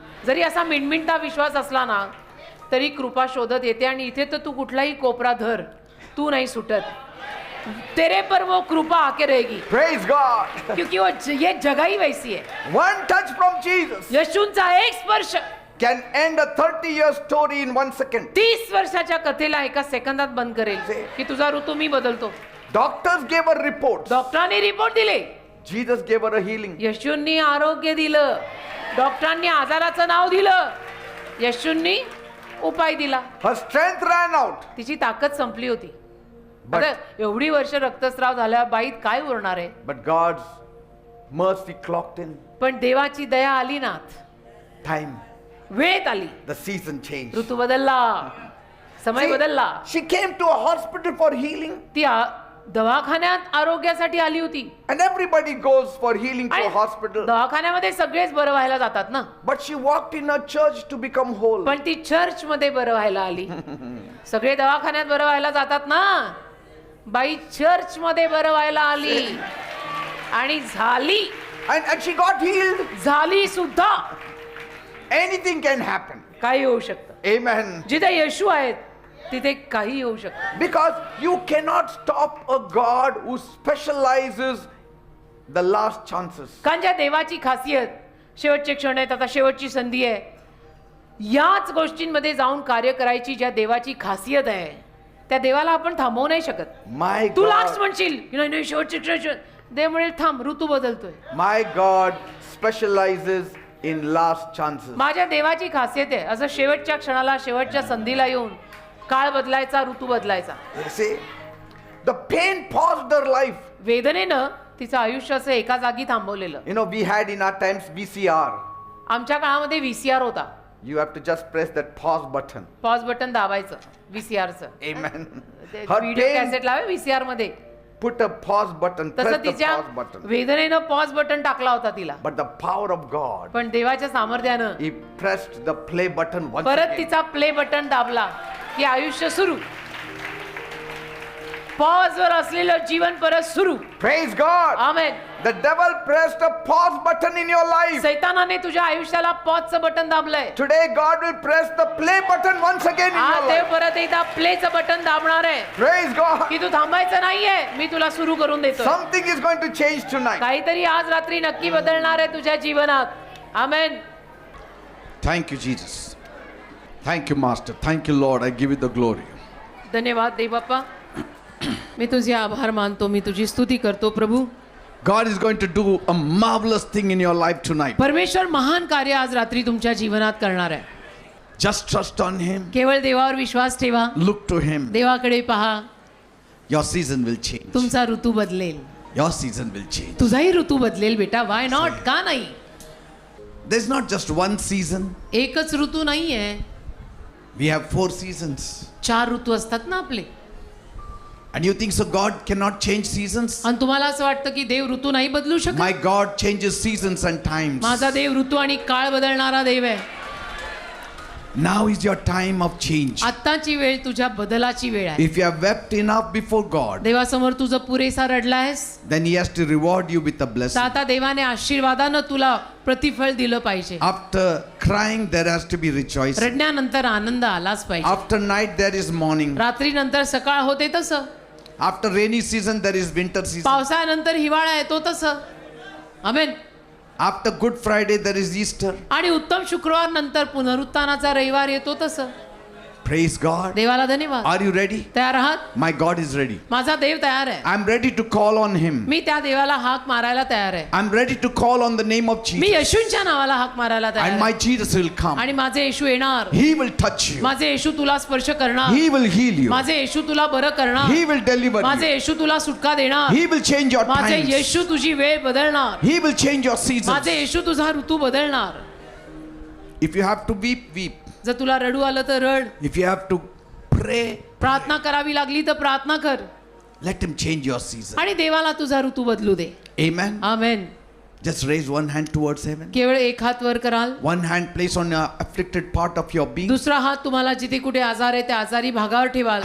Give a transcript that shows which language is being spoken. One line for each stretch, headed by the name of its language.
Marathi: जरी असा मिणमिणता विश्वास असला ना तरी कृपा शोधत येते. आणि इथे तर तू कुठलाही कोपरा धर, तू नाही सुटत.
Hindi: तेरे पर वो कृपा आके रहेगी.
English: Praise God.
Hindi: क्योंकि वो ये जगह ही वैसी है.
English: One touch from Jesus
Marathi: येशूंचा एक स्पर्श
English: can end a 30-year story in 1 second.
Marathi: 30 वर्षाच्या कथेला एका सेकंदात बंद करेल की तुझा ऋतू मी बदलतो.
English: Doctors gave her reports.
Marathi: डॉक्टरांनी रिपोर्ट दिले,
English: Jesus gave her a healing.
Marathi: येशूंनी आरोग्य दिलं, डॉक्टरांनी आजाराचं नाव दिलं, येशूंनी उपाय दिला.
English: Her strength ran out.
Marathi: तिची ताकद संपली होती.
English: But-
Marathi: आता एवढी वर्ष रक्तस्राव झाल्या बाईत काय उरणार आहे.
English: But God's mercy clocked in.
Marathi: पण देवाची दया आली ना,
English: Time.
Marathi: वेळेत आली,
English: The season changed.
Marathi: ऋतू बदलला, समय बदलला.
English: She came to a hospital for healing.
Marathi: ती दवाखान्यात आरोग्यासाठी आली होती.
English: And everybody goes for healing to
Marathi: आणि
English: a hospital.
Marathi: दवाखान्यामध्ये सगळेच बरं व्हायला जातात ना.
English: But she walked in a church to become whole.
Marathi: पण ती चर्च मध्ये बरं व्हायला आली. सगळे दवाखान्यात बरं व्हायला जातात ना, बाई चर्च मध्ये बरं व्हायला आली आणि झाली.
English: And she got healed.
Marathi: झाली सुद्धा.
English: Anything can happen.
Marathi: काही होऊ शकतं.
English: Amen.
Marathi: जिथे येशू आहेत तिथे काही होऊ शकतं.
English: Because you cannot stop a God who specializes the last chances.
Marathi: कारण ज्या देवाची खासियत, शेवटचे क्षण आहेत, आता शेवटची संधी आहे, याच गोष्टींमध्ये जाऊन कार्य करायची ज्या देवाची खासियत आहे, त्या देवाला आपण थांबवू नाही शकत.
English: My
Marathi: तू लास्ट
English: God,
Marathi: म्हणशील नाही शेवटचे क्षण, देव म्हणेल थांब, ऋतू बदलतोय.
English: my God specializes in last chances.
Marathi: माझ्या देवाची खासियत आहे असं शेवटच्या क्षणाला, शेवटच्या संधीला येऊन काळ बदलायचा, ऋतू बदलायचा.
English: You see, the pain paused her life.
Marathi: वेदनेनं तिचं आयुष्य असं एका जागी थांबवलेलं.
English: You know, we had in our times VCR.
Marathi: आमच्या काळामध्ये VCR होता.
English: You have to just press that pause button.
Marathi: Pause button दाबायचं VCRचं.
English: Amen. Her
Marathi: video
English: pain
Marathi: cassette लावे VCR मध्ये.
English: put a pause button, press
Marathi: तसं
English: the
Marathi: तिच्या
English: pause button.
Marathi: वेदनेनं pause button टाकला होता तिला.
English: But the power of God,
Marathi: पण देवाच्या सामर्थ्यानं
English: He pressed the play button once
Marathi: परत
English: again.
Marathi: तिचा प्ले बटन दाबला की आयुष्य सुरू. पॉज वर असलेलं जीवन परत सुरू.
English: Praise God.
Marathi: Amen.
English: The devil pressed a pause button in your life.
Marathi: सैतानाने तुझ्या आयुष्याला पॉजचं button दाबलंय.
English: Today God will press the play button once again in
Marathi: आज
English: your
Marathi: देव
English: life.
Marathi: परत एकदा प्लेचं बटन दाबणार आहे
English: Praise God.
Marathi: की तू थांबायचं नाहीये, मी तुला सुरू करून देतो.
English: Something is going to change tonight.
Marathi: काहीतरी आज रात्री नक्की बदलणार आहे तुझ्या जीवनात. आमेन.
English: Thank you, Jesus. Thank you, Master. Thank you, Lord. I give you the glory.
Marathi: धन्यवाद देव बाप्पा, मी तुझे आभार मानतो, मी तुझी स्तुती करतो. प्रभू,
English: God is going to do a marvelous thing in your life tonight.
Marathi: परमेश्वर महान कार्य आज रात्री तुमच्या जीवनात करणार आहे.
English: Just trust on Him.
Marathi: केवळ देवावर विश्वास ठेवा,
English: Look to Him.
Marathi: देवाकडे पहा.
English: Your season will change.
Marathi: तुमचा ऋतू बदलेल.
English: Your season will change.
Marathi: तुझाही ऋतू बदलेल बेटा.
English: why not,
Marathi: का नाही.
English: There's not just one season.
Marathi: एकच ऋतू नाहीये,
English: We have 4 seasons.
Marathi: 4 ऋतू असतात ना आपले.
English: And you think so God cannot change seasons?
Marathi: आणि तुम्हाला असं वाटतं की देव ऋतू नाही बदलू शकत.
English: My God changes seasons and times.
Marathi: माझा देव ऋतू आणि काळ बदलणारा देव आहे.
English: Now is your time of change.
Marathi: आत्ताची वेळ तुझ्या बदलाची वेळ आहे.
English: If you have wept enough before God,
Marathi: देवासमोर तुझं पुरेसा रडलायस,
English: then He has to reward you with a
Marathi: तर
English: blessing.
Marathi: आता देवाने आशीर्वादानं तुला प्रतिफळ दिलं पाहिजे.
English: After crying, there has to be rejoicing.
Marathi: रडण्यानंतर आनंद आलाच पाहिजे.
English: After night, there is morning.
Marathi: रात्रीनंतर सकाळ होते तसं,
English: After rainy season, there is winter season.
Marathi: पावसाळ्यानंतर हिवाळा येतो तसं. आमेन.
English: After Good Friday, there is Easter.
Marathi: आणि उत्तम शुक्रवार नंतर पुनरुत्थानाचा रविवार येतो तसं.
English: Praise God.
Marathi: देवाला धन्यवाद.
English: Are you ready?
Marathi: तयार आहात?
English: My God is ready.
Marathi: माझा देव तयार आहे.
English: I'm ready to call on Him.
Marathi: मी त्या देवाला हाक मारायला तयार आहे.
English: I'm ready to call on the name of
Marathi: मी
English: Jesus.
Marathi: येशूंच्या नावाला हाक मारायला तयार
English: And my
Marathi: आहे.
English: Jesus will come.
Marathi: आणि माझे येशू येणार.
English: He will touch you.
Marathi: माझे येशू तुला स्पर्श करणार.
English: He will heal you.
Marathi: माझे येशू तुला बरं करणार.
English: He will deliver
Marathi: माझे
English: you.
Marathi: येशू तुला सुटका देणार.
English: He will change your
Marathi: माझे
English: times.
Marathi: येशू तुझी वेळ बदलणार.
English: He will change your
Marathi: माझे
English: seasons.
Marathi: येशू तुझा ऋतू बदलणार.
English: If you have to weep, weep.
Marathi: जर तुला रडू आलं तर रड.
English: If you have to pray,
Marathi: प्रार्थना करावी लागली तर प्रार्थना कर.
English: let Him change your season.
Marathi: आणि देवाला तुझा ऋतू बदलू दे.
English: Amen.
Marathi: आमेन.
English: Just raise one hand towards heaven.
Marathi: केवळ एक हात वर कराल.
English: One hand place on the afflicted part of your being
Marathi: दुसरा हात तुम्हाला जिथे कुठे आजार आहे त्या आजारी भागावर ठेवाल